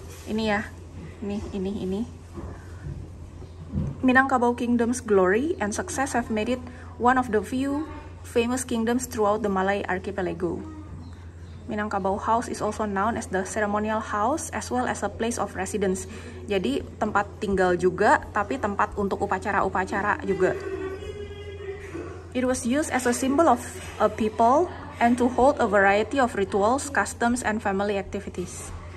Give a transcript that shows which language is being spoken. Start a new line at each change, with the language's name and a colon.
Indonesian: Ini ya, ini.
English: Minangkabau Kingdom's glory and success have made it one of the few famous kingdoms throughout the Malay archipelago. Minangkabau House is also known as the ceremonial house as well as a place of residence.
Indonesian: Jadi tempat tinggal juga, tapi tempat untuk upacara-upacara juga.
English: It was used as a symbol of a people and to hold a variety of rituals, customs, and family activities.